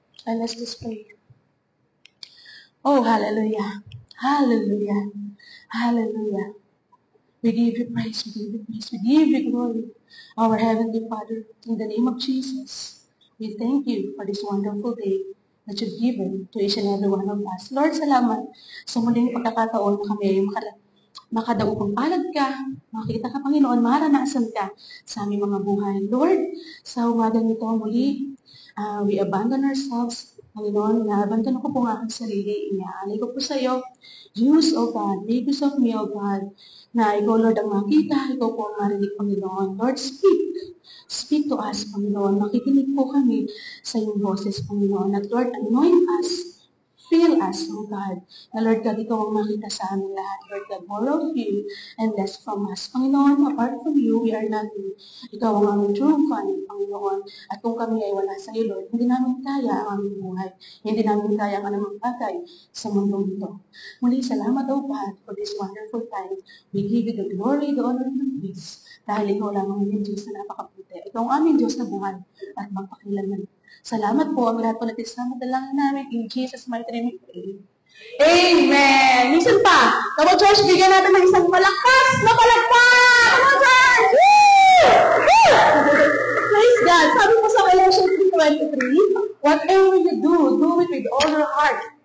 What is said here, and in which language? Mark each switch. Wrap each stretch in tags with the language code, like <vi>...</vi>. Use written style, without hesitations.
<en>And let's just pray. Oh, hallelujah. Hallelujah. Hallelujah. We give you praise, we give you praise, we give you glory. Our Heavenly Father, in the name of Jesus, we thank you for this wonderful day that you've given to each and every one of us.</en> <tl>Lord, salamat sa muling pagkakataon na kami ay makadaupang palad ka, makita ka, Panginoon, maranasan ka sa aming mga buhay. Lord, sa umaga nito muli,</tl> <en>we abandon ourselves,</en> <tl>Panginoon, na-abandon ko po ang aking sarili, inaalay ko po sa iyo.</tl> <en>Use, O God, make use of me, O God,</en> <tl>na ikaw, Lord, ang makita, ikaw po ang marinig, Panginoon.</tl> <en>Lord, speak. Speak to us,</en> <tl>Panginoon. Makikinig po kami sa iyong boses, Panginoon.</tl> <en>At Lord, anoint us. Fill us, O God.</en> <tl>Na Lord God, ikaw ang makita sa amin lahat.</tl> <en>Lord God, more of you and less from us. Panginoon, apart from you, we are nothing.</en> <tl>Ikaw ang aming true fan, Panginoon. At kung kami ay wala sa iyo, Lord, hindi namin kaya ang aming buhay. Hindi namin kaya ang anumang bagay sa mundong ito. Muli, salamat,</tl> <en>O God, for this wonderful time. We give you the glory, the honor, and the praise.</en> <tl>Dahil ikaw lang ang aming Diyos na napakabuti. Ikaw ang aming Diyos na buhay at magpakilanman. Salamat po ang lahat po natin sa madalangin namin.</tl> <en>In Jesus' mighty name we pray.</en> <tl>Amen! Minsan pa,</tl> <en>come on, church,</en> <tl>bigyan natin ng isang malakas na palagpak!</tl> <en>Come on, church!</en> <tl>Woo! Woo!</tl> <en>Praise God!</en> <tl>Sabi po sa</tl> <en>Colossians 3:23, whatever you do it with all your heart.</en>